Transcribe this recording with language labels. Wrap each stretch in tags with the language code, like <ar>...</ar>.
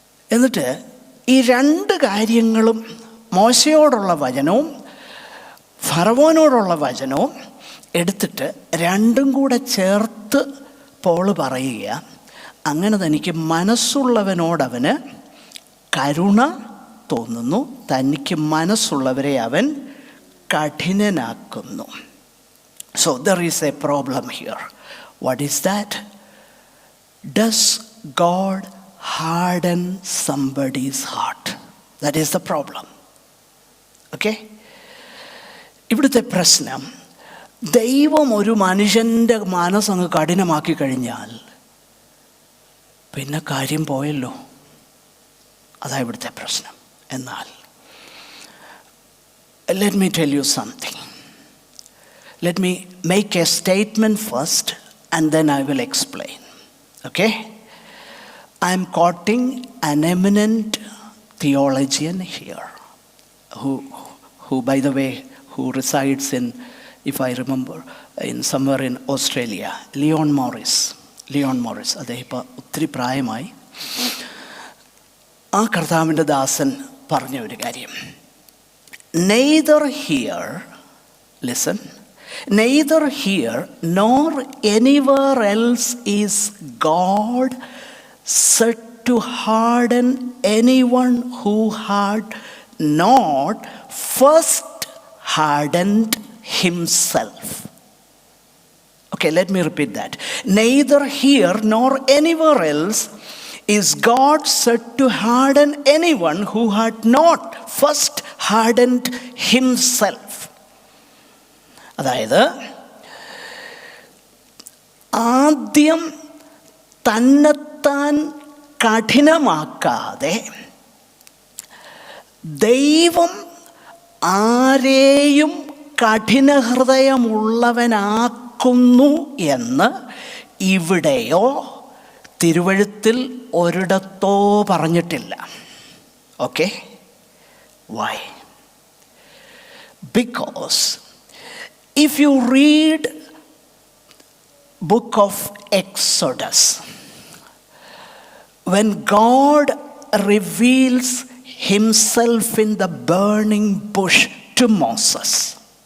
<ml>എന്നിട്ട് ഈ 2 കാര്യങ്ങളും, മോശയോടുള്ള വചനവും ഫറവോനോടുള്ള വചനവും എടുത്തിട്ട് 2ഉം കൂടെ ചേർത്ത് പോള് പറയുക, അങ്ങനെ തനിക്ക് മനസ്സുള്ളവനോടവന് കരുണ തോന്നുന്നു, തനിക്ക് മനസ്സുള്ളവരെ അവൻ കഠിനനാക്കുന്നു.</ml> <en>So there is a problem here. What is that? Does God harden somebody's heart? That is the problem. Okay?</en> <ml>ഇവിടുത്തെ പ്രശ്നം, ദൈവം ഒരു മനുഷ്യൻ്റെ മനസ്സങ്ങ് കഠിനമാക്കി കഴിഞ്ഞാൽ പിന്നെ കാര്യം പോയല്ലോ. അതാ ഇവിടുത്തെ പ്രശ്നം. എന്നാൽ</ml> <en>let me tell you something. Let me make a statement first and then I will explain. Okay? I am quoting an eminent theologian here who by the way, who resides in, if I remember, in somewhere in Australia, Leon Morris.</en> <ml>അദ്ദേഹം ഇപ്പോൾ ഒത്തിരി പ്രായമായി. ആ കർത്താവിൻ്റെ ദാസൻ പറഞ്ഞ ഒരു കാര്യം,</ml> <en>neither here, listen, neither here nor anywhere else is God said to harden anyone who had not first hardened himself. Okay, let me repeat that. Neither here nor anywhere else is God said to harden anyone who had not first hardened himself.</en> <ml>അതായത് ആദ്യം തന്നെത്താൻ കഠിനമാക്കാതെ ദൈവം ആരെയും കഠിനഹൃദയമുള്ളവനാക്കുന്നു എന്ന് ഇവിടെയോ തിരുവഴുത്തിൽ ഒരിടത്തോ പറഞ്ഞിട്ടില്ല.</ml> <en>Okay, why? Because if you read book of Exodus, when God reveals himself in the burning bush to Moses,</en>